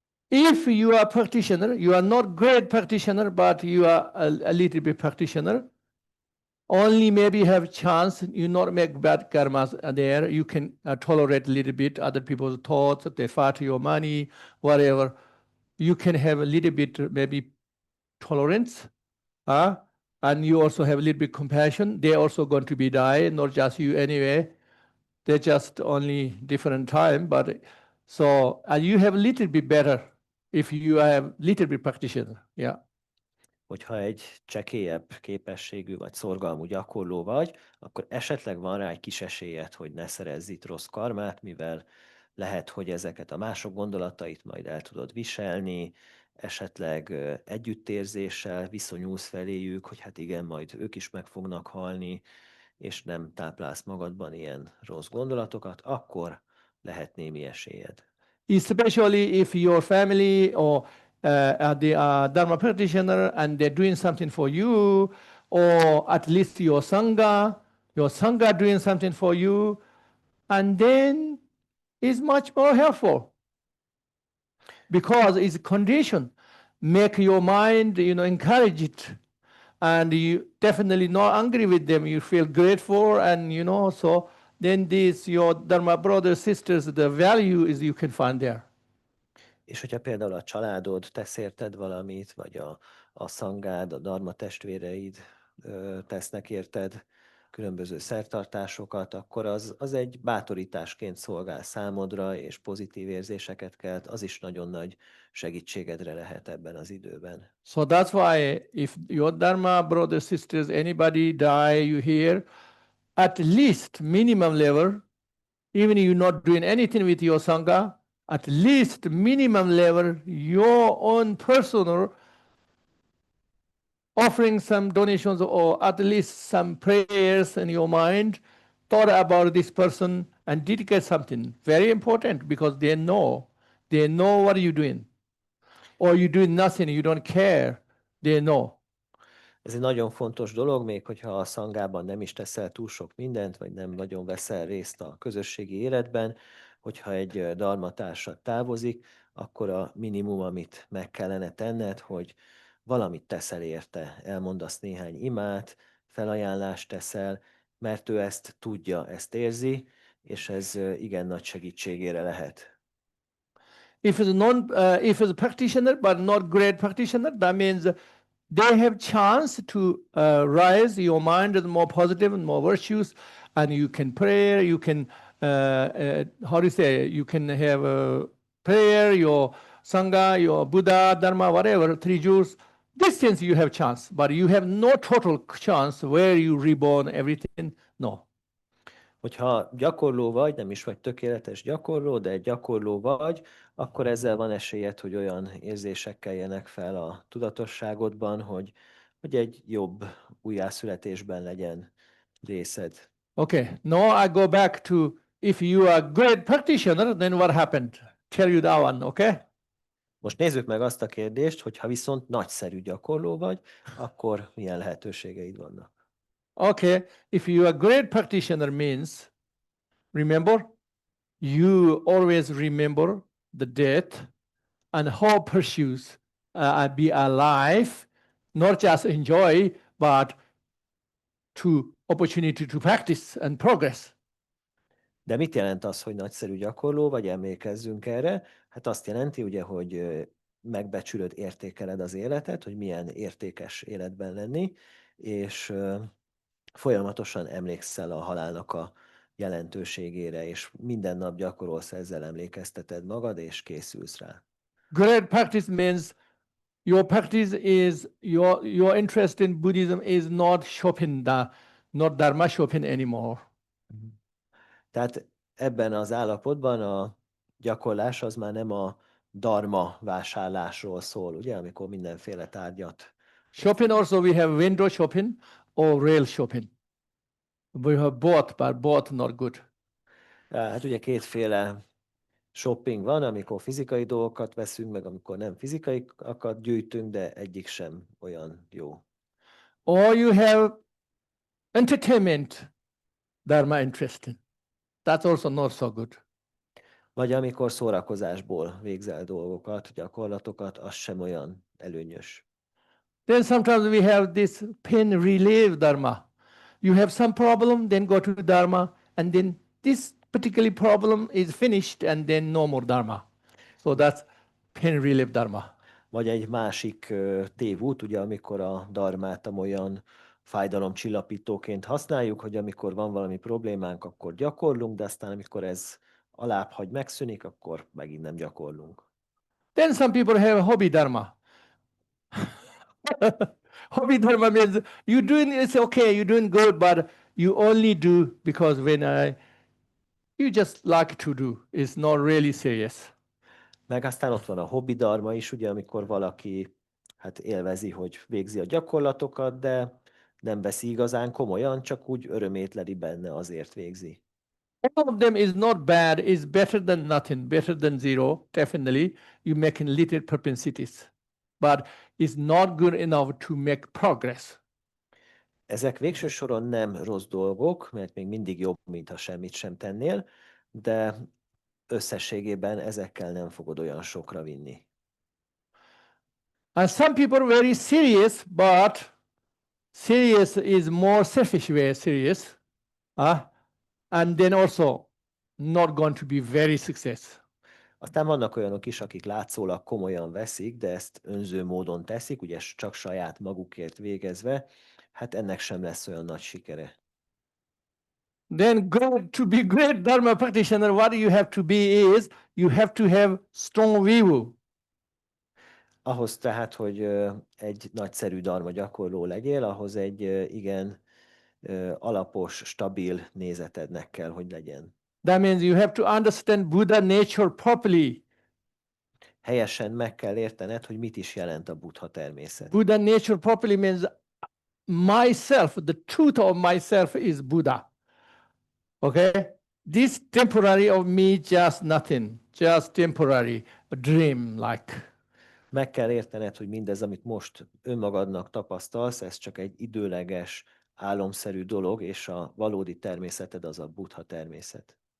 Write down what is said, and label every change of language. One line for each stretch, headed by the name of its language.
English: If you are a practitioner, you are not great practitioner, but you are a little bit practitioner, only maybe have chance, you not make bad karmas there, you can tolerate a little bit other people's thoughts, they fight your money, whatever. You can have a little bit maybe tolerance, and you also have a little bit compassion. They're also going to be die, not just you anyway. They're just only different time, but so you have a little bit better if you have little bit practitioner, yeah.
Hungarian: Hogyha egy csekélyebb képességű vagy szorgalmú gyakorló vagy, akkor esetleg van rá egy kis esélyed, hogy ne szerezz itt rossz karmát, mivel lehet, hogy ezeket a mások gondolatait majd el tudod viselni, esetleg együttérzéssel viszonyulsz feléjük, hogy hát igen, majd ők is meg fognak halni, és nem táplálsz magadban ilyen rossz gondolatokat, akkor lehet némi esélyed.
English: Especially if your family or they are Dharma practitioner and they're doing something for you, or at least your Sangha doing something for you, and then it's much more helpful because it's condition. Make your mind, encourage it. And you definitely not angry with them. You feel grateful, and so then your Dharma brothers, sisters, the value is you can find there.
Hungarian: És hogyha például a családod tesz érted valamit, vagy a szangád, a dharma testvéreid tesznek érted különböző szertartásokat, akkor az egy bátorításként szolgál számodra, és pozitív érzéseket kelt, az is nagyon nagy segítségedre lehet ebben az időben.
English: So that's why if your Dharma brothers, sisters, anybody die, you hear, at least minimum level, even if you're not doing anything with your Sangha, at least minimum level, your own personal offering some donations or at least some prayers in your mind, thought about this person and dedicate something. Very important because they know what you're doing. Or you're doing nothing, you don't care, they know.
Hungarian: Ez egy nagyon fontos dolog, még hogyha a szangában nem is teszel túl sok mindent, vagy nem nagyon veszel részt a közösségi életben, hogyha egy dharmatársad távozik, akkor a minimum, amit meg kellene tenned, hogy valamit teszel érte, elmondasz néhány imát, felajánlást teszel, mert ő ezt tudja, ezt érzi, és ez igen nagy segítségére lehet.
English: If it's a practitioner but not great practitioner, that means they have chance to rise your mind is more positive and more virtuous, and you can pray. You can how do you say? You can have a prayer, your sangha, your Buddha, Dharma, whatever, three jewels. This sense you have chance, but you have no total chance where you reborn everything. No.
Hungarian: Hogyha gyakorló vagy, nem is vagy tökéletes gyakorló, de egy gyakorló vagy, akkor ezzel van esélyed, hogy olyan érzések keljenek fel a tudatosságodban, hogy egy jobb újjászületésben legyen részed.
English: Okay, now I go back to if you are a great practitioner, then what happened? Tell you that one, okay?
Hungarian: Most nézzük meg azt a kérdést, hogy ha viszont nagyszerű gyakorló vagy, akkor milyen lehetőségeid vannak.
English: Okay, if you are a great practitioner means, remember, you always remember the death and how pursues be alive, not just enjoy, but to opportunity to practice and progress.
Hungarian: De mit jelent az, hogy nagyszerű gyakorló, vagy emlékezzünk erre? Hát azt jelenti ugye, hogy megbecsülöd, értékeled az életet, hogy milyen értékes életben lenni, és folyamatosan emlékszel a halálnak a jelentőségére, és minden nap gyakorolsz, ezzel emlékezteted magad, és készülsz rá.
English: Great practice means your practice is your interest in Buddhism is not shopping, not dharma shopping anymore.
Hungarian: Tehát ebben az állapotban a gyakorlás az már nem a dharma vásárlásról szól, ugye, amikor mindenféle tárgyat.
English: Shopping also we have window shopping or rail shopping. We have both, but both not good.
Hungarian: Hát ugye kétféle shopping van, amikor fizikai dolgokat veszünk, meg amikor nem fizikaiakat gyűjtünk, de egyik sem olyan jó.
English: Or you have entertainment, dharma interesting. That's also not so good.
Hungarian: Vagy amikor szórakozásból végzel dolgokat, gyakorlatokat, az sem olyan előnyös.
English: Then sometimes we have this pain relief dharma. You have some problem, then go to dharma, and then this particular problem is finished, and then no more dharma. So that's pain relief dharma.
Hungarian: Vagy egy másik tévút, ugye, amikor a dharmát olyan fájdalomcsillapítóként használjuk, hogy amikor van valami problémánk, akkor gyakorlunk, de aztán amikor ez alábbhagy, megszűnik, akkor megint nem gyakorlunk.
English: Then some people have hobby dharma. Hobby dharma means you doing it's okay, you're doing good, but you only do because you just like to do. It's not really serious.
Hungarian: Meg aztán ott van a hobbi dharma is, ugye, amikor valaki hát élvezi, hogy végzi a gyakorlatokat, de nem veszi igazán komolyan, csak úgy örömét leli benne, azért végzi.
English: All of them is not bad, is better than nothing, better than zero, definitely. You make little propensities, but it's not good enough to make progress.
Hungarian: Ezek végső soron nem rossz dolgok, mert még mindig jobb, mintha semmit sem tennél, de összességében ezekkel nem fogod olyan sokra vinni.
English: And some people are very serious, but serious is more selfish way serious. And then also not going to be very success.
Hungarian: Aztán vannak olyanok is, akik látszólag komolyan veszik, de ezt önző módon teszik, ugye csak saját magukért végezve, hát ennek sem lesz olyan nagy sikere.
English: Then to be great dharma practitioner, what you have to be is you have to have strong view.
Hungarian: Ahhoz tehát, hogy egy nagyszerű dharma gyakorló legyél, ahhoz egy igen alapos, stabil nézetednek kell, hogy legyen.
English: That means you have to understand Buddha nature properly.
Hungarian: Helyesen meg kell értened, hogy mit is jelent a Buddha természet.
English: Buddha nature properly means myself, the truth of myself is Buddha. Okay? This temporary of me, just nothing, just temporary, a dream like.
Hungarian: Meg kell értened, hogy mindez, amit most önmagadnak tapasztalsz, ez csak egy időleges, álomszerű dolog, és a valódi természeted az a Buddha természet.